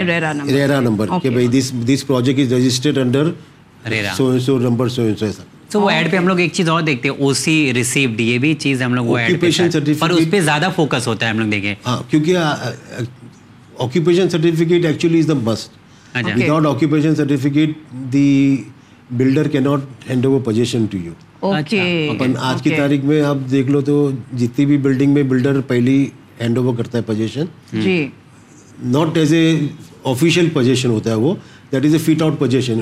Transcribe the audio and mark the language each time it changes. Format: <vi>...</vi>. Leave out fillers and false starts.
<ur>ریرا number, کہ بھائی</ur> <en>this project is registered under so so</en> <ur>number so سو. تو وہ ایڈ پہ ہم لوگ ایک چیز اور دیکھتے ہیں, او سی ریسیوڈ, یہ بھی چیز ہم لوگ پر اس پہ زیادہ فوکس ہوتا ہے ہم لوگ دیکھیں,</ur> <en>کیونکہ occupation certificate actually is the best. Without occupation certificate the builder can not hand over possession to you. Okay,</en> <ur>آج کی تاریخ میں آپ دیکھ لو تو جتنی بھی بلڈنگ میں بلڈر پہلی ہینڈ اوور کرتا ہے position, جی</ur> <en>not as a official possession</en> <ur>ہوتا ہے وہ,</ur> <en>That is a fit out possession.</en>